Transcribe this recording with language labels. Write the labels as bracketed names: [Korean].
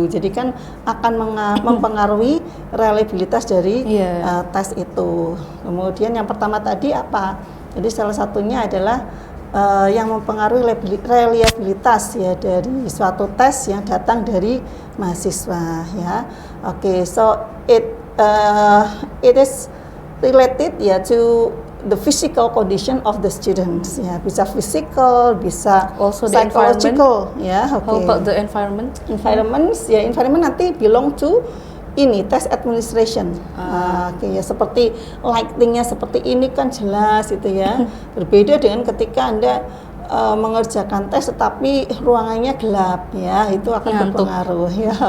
[Indonesian] Jadi kan akan mempengaruhi reliabilitas dari tes itu. Kemudian yang pertama tadi apa? Jadi salah satunya adalah yang mempengaruhi reliabilitas ya dari suatu tes yang datang dari mahasiswa ya. [English] Oke, so it is related ya to the physical condition of the students ya, [Indonesian] bisa physical, bisa [English] also psychological ya. Okay. How about the environment? Environment nanti belong to ini test administration. [Indonesian] Oke, ya seperti lightingnya seperti ini kan jelas itu ya. Berbeda dengan ketika Anda mengerjakan tes tetapi ruangannya gelap ya, itu akan berpengaruh ya.